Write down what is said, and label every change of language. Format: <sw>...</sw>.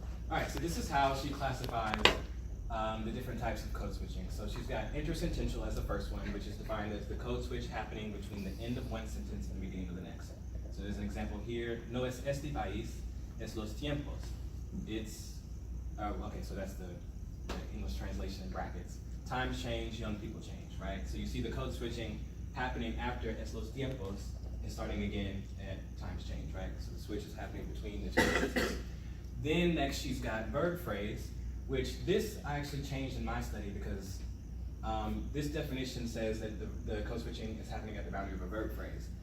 <en>All right, so this is how she classifies the different types of code switching. So she's got intersentential as the first one, which is defined as the code switch happening between the end of one sentence and the beginning of the next. So there's an example here.</en> <es>No es este país, es los tiempos.</es> <en>It's, okay, so that's the English translation in brackets. Times change, young people change, right? So you see the code switching happening after</en> <es>es los tiempos</es> <en>and starting again at times change, right? So the switch is happening between the two sentences. Then next she's got verb phrase, which this I actually changed in my study because this definition says that the code switching is happening at the boundary of a verb phrase.</en>